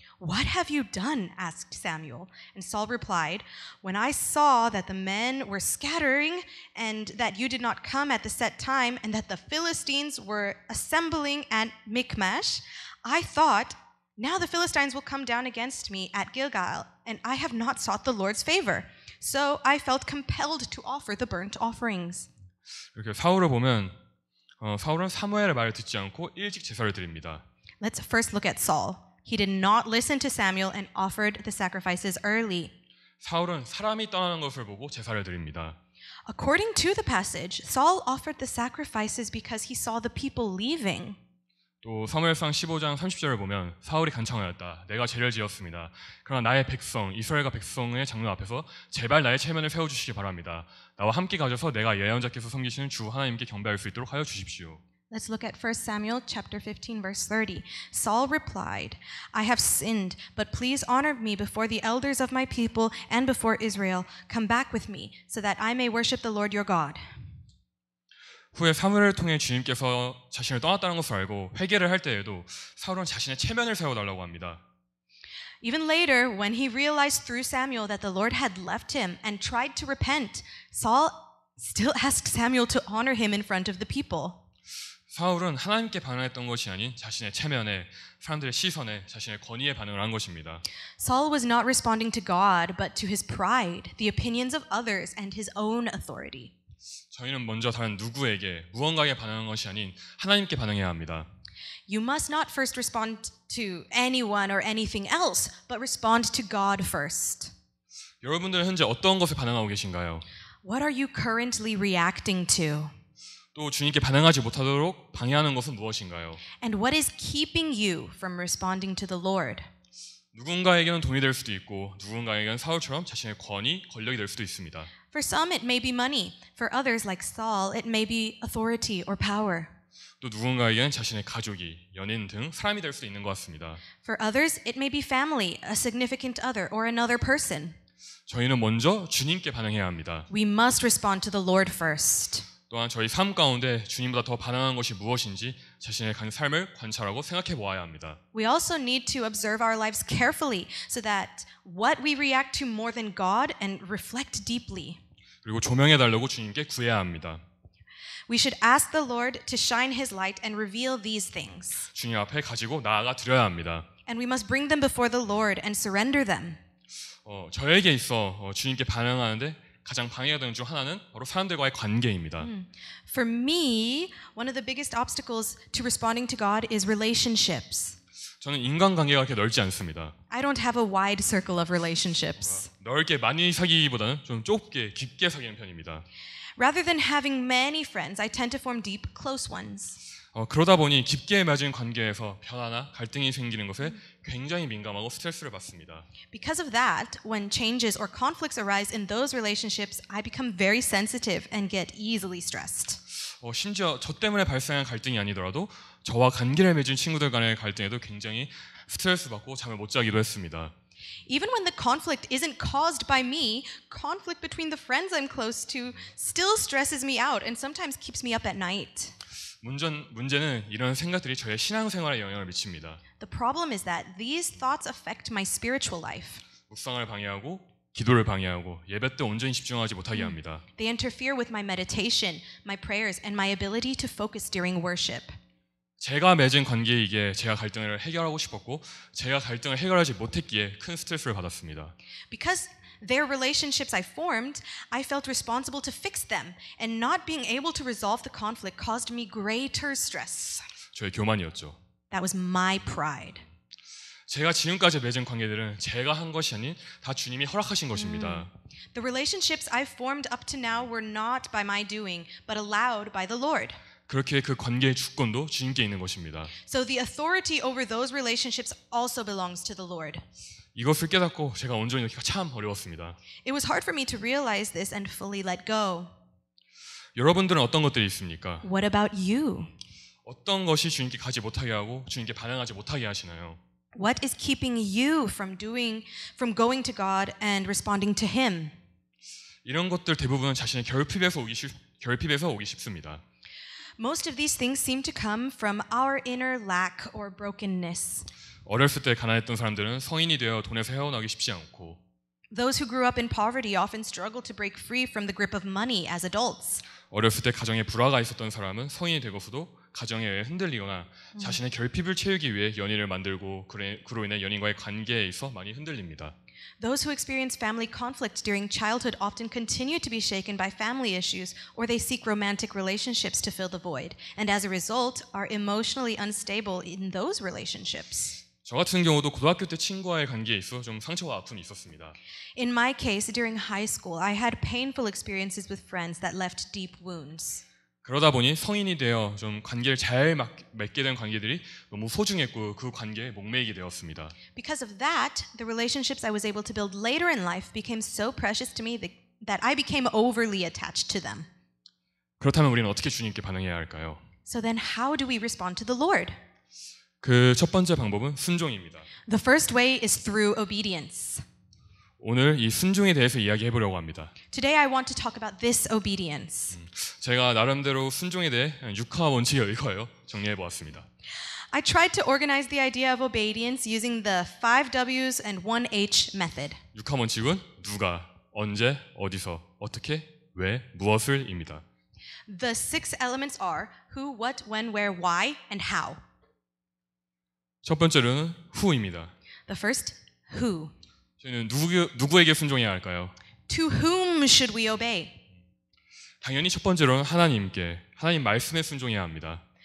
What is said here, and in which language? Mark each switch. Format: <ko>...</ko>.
<en>"What have you done?" asked Samuel. And Saul replied, "When I saw that the men were scattering and that you did not come at the set time and that the Philistines were assembling at Michmash, I thought, now the Philistines will come down against me at Gilgal, and I have not sought the Lord's favor. So I felt compelled to offer the burnt offerings."</en> <ko>이렇게 사울을 보면 사울은 사무엘의 말을 듣지 않고 일찍 제사를 드립니다.</ko> <en>Let's first look at Saul. He did not listen to Samuel and offered the sacrifices early.</en> <ko>사울은 사람이 떠나는 것을 보고 제사를 드립니다.</ko> <en>According to the passage, Saul offered the sacrifices because he saw the people leaving.</en> <ko>또 사무엘상 15장 30절을 보면 사울이 간청하였다. 내가 죄를 지었습니다. 그러나 나의 백성 이스라엘과 백성의 장로 앞에서 제발 나의 체면을 세워주시기 바랍니다. 나와 함께 가셔서 내가 예언자께서 섬기시는 주 하나님께 경배할 수 있도록 하여 주십시오.</ko> <en>Let's look at 1 Samuel chapter 15 verse 30. Saul replied, "I have sinned, but please honor me before the elders of my people and before Israel. Come back with me so that I may worship the Lord your God."</en> <ko>후에 사무엘을 통해 주님께서 자신을 떠났다는 것을 알고 회개를 할 때에도 사울은 자신의 체면을 세워달라고 합니다.</ko> <en>Even later, when he realized through Samuel that the Lord had left him and tried to repent, Saul still asked Samuel to honor him in front of the people.</en> <ko>사울은 하나님께 반응했던 것이 아닌 자신의 체면에, 사람들의 시선에, 자신의 권위에 반응을 한 것입니다.</ko> <en>Saul was not responding to God, but to his pride, the opinions of others, and his own authority.</en> <ko>저희는 먼저 다른 누구에게, 무언가에 반응한 것이 아닌 하나님께 반응해야 합니다.</ko> <en>You must not first respond to anyone or anything else, but respond to God first.</en> <ko>여러분들은 현재 어떤 것에 반응하고 계신가요?</ko> <en>What are you currently reacting to?</en> <ko>또 주님께 반응하지 못하도록 방해하는 것은 무엇인가요?</ko> <en>And what is keeping you from responding to the Lord?</en> <ko>누군가에게는 돈이 될 수도 있고 누군가에게는 사울처럼 자신의 권위, 권력이 될 수도 있습니다.</ko> <en>For some, it may be money. For others, like Saul, it may be authority or power.</en> <ko>또 누군가에게는 자신의 가족이, 연인 등 사람이 될 수도 있는 것 같습니다.</ko> <en>For others, it may be family, a significant other, or another person.</en> <ko>저희는 먼저 주님께 반응해야 합니다.</ko> <en>We must respond to the Lord first.</en> <ko>또한 저희 삶 가운데 주님보다 더 반응한 것이 무엇인지 자신의 삶을 관찰하고 생각해 보아야 합니다.</ko> <en>We also need to observe our lives carefully so that what we react to more than God and reflect deeply.</en> <ko>그리고 조명해 달라고 주님께 구해야 합니다.</ko> <en>We should ask the Lord to shine His light and reveal these things.</en> <ko>주님 앞에 가지고 나아가 드려야 합니다.</ko> <en>And we must bring them before the Lord and surrender them.</en> <ko>저에게 있어 주님께 반응하는데 가장 방해가 되는 중 하나는 바로 사람들과의 관계입니다.</ko> <en>For me, one of the biggest obstacles to responding to God is relationships.</en> <ko>저는 인간관계가 그렇게 넓지 않습니다.</ko> <en>I don't have a wide circle of relationships.</en> <ko>넓게 많이 사귀기보다는 좀 좁게 깊게 사귀는 편입니다.</ko> <en>Rather than having many friends, I tend to form deep, close ones.</en> <ko>그러다 보니 깊게 맺은 관계에서 변화나 갈등이 생기는 것에 굉장히 민감하고 스트레스를 받습니다.</ko> <en>Because of that, when changes or conflicts arise in those relationships, I become very sensitive and get easily stressed.</en> <ko>심지어 저 때문에 발생한 갈등이 아니더라도 저와 관계를 맺은 친구들 간의 갈등에도 굉장히 스트레스 받고 잠을 못 자기도 했습니다.</ko> <en>Even when the conflict isn't caused by me, conflict between the friends I'm close to still stresses me out and sometimes keeps me up at night.</en> <ko>문제는 이런 생각들이 저의 신앙생활에 영향을 미칩니다.</ko> <en>The problem is that these thoughts affect my spiritual life.</en> <ko>묵상을 방해하고 기도를 방해하고 예배 때 온전히 집중하지 못하게 합니다.</ko> <en>They interfere with my meditation, my prayers, and my ability to focus during worship.</en> <ko>제가 맺은 관계이기에 제가 갈등을 해결하고 싶었고 제가 갈등을 해결하지 못했기에 큰 스트레스를 받았습니다.</ko> <en>Because their relationships I formed, I felt responsible to fix them, and not being able to resolve the conflict caused me greater stress.</en> <ko>저의 교만이었죠.</ko> <en>That was my pride.</en> <ko>제가 지금까지 맺은 관계들은 제가 한 것이 아닌 다 주님이 허락하신 것입니다.</ko> <en>The relationships I formed up to now were not by my doing, but allowed by the Lord.</en> <ko>그렇게 그 관계의 주권도 주님께 있는 것입니다.</ko> <en>So the authority over those relationships also belongs to the Lord.</en> <ko>이것을 깨닫고 제가 온전히 놓기가 참 어려웠습니다.</ko> <en>It was hard for me to realize this and fully let go.</en> <ko>여러분들은 어떤 것들이 있습니까?</ko> <en>What about you?</en> <ko>어떤 것이 주님께 가지 못하게 하고 주님께 반응하지 못하게 하시나요?</ko> <en>What is keeping you from going to God and responding to Him?</en> <ko>이런 것들 대부분은 자신의 결핍에서 오기 쉽습니다.</ko> <en>Most of these things seem to come from our inner lack or brokenness.</en> <ko>어렸을 때 가난했던 사람들은 성인이 되어 돈에서 헤어나기 쉽지 않고</ko> <en>Those who grew up in poverty often struggle to break free from the grip of money as adults.</en> <ko>어렸을 때 가정에 불화가 있었던 사람은 성인이 되고서도 가정에 의해 흔들리거나 자신의 결핍을 채우기 위해 연인을 만들고 그로 인해 연인과의 관계에 있어 많이 흔들립니다.</ko> <en>Those who experience family conflict during childhood often continue to be shaken by family issues, or they seek romantic relationships to fill the void, and as a result are emotionally unstable in those relationships.</en> <ko>저 같은 경우도 고등학교 때 친구와의 관계에 있어 좀 상처와 아픔이 있었습니다.</ko> <en>In my case, during high school, I had painful experiences with friends that left deep wounds.</en> <ko>그러다 보니 성인이 되어 좀 관계를 잘 맺게 된 관계들이 너무 소중했고 그 관계에 목매이게 되었습니다.</ko> <en>Because of that, the relationships I was able to build later in life became so precious to me that I became overly attached to them.</en> <ko>그렇다면 우리는 어떻게 주님께 반응해야 할까요?</ko> <en>So then how do we respond to the Lord?</en> <ko>그 첫 번째 방법은 순종입니다.</ko> <en>The first way is through obedience.</en> <ko>오늘 이 순종에 대해서 이야기해 보려고 합니다.</ko> <en>Today I want to talk about this obedience.</en> <ko>제가 나름대로 순종에 대해 6화 원칙을 읽어요. 정리해 보았습니다.</ko> <en>I tried to organize the idea of obedience using the 5 W's and 1 H method.</en> <ko>6화 원칙은 누가, 언제, 어디서, 어떻게, 왜, 무엇을입니다.</ko> <en>The 6 elements are who, what, when, where, why, and how.</en> <ko>첫 번째로는 who입니다.</ko> <en>The first, who.</en> <ko>저희는 누구에게 순종해야 할까요?</ko> <en>To whom should we obey?</en> <ko>당연히 첫 번째로는 하나님께, 하나님 말씀에 순종해야 합니다.</ko>